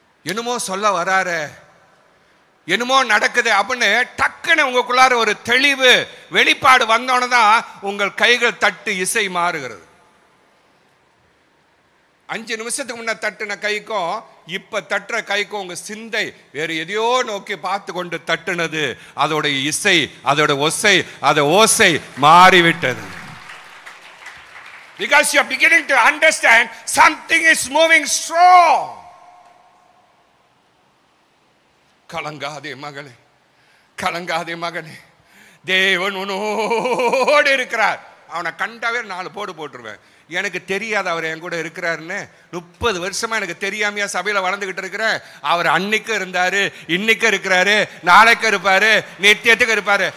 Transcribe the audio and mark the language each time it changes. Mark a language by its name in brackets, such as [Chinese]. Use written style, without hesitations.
[Tamil] என்னமோ சொல்ல வராரு, என்னமோ நடக்குது அப்படின்னு டக்குன்னு உங்களுக்குள்ளார ஒரு தெளிவு வெளிப்பாடு வந்தோன்னு தான் உங்கள் கைகள் தட்டு இசை மாறுகிறது. 5 நிமிஷத்துக்கு முன்ன தட்டுன கைக்கும் இப்ப தட்டுற கைக்கும் உங்க சிந்தை வேறு எதையோ நோக்கி பார்த்து கொண்டு தட்டுனது, அதோட இசை, அதோட ஒசை, அதோட ஓசை மாறிவிட்டது. [English] Because you are beginning to understand something is moving strong. [Tamil] கலங்காதே மகளே, கலங்காதே மகனே, தேவன் உன்னோடு இருக்கிறார். அவனை கண்டாவே 4 போடு போட்டுருவேன். எனக்கு தெரியாது அவர் என் கூட இருக்கிறாருன்னு. 30 வருஷமா எனக்கு தெரியாமையா சபையில வளர்ந்துகிட்டு இருக்கிறேன். அவர் அன்னைக்கு இருந்தாரு, இன்னைக்கு இருக்கிறாரு, நாளைக்கு இருப்பாரு, நித்தியத்துக்கு இருப்பாரு.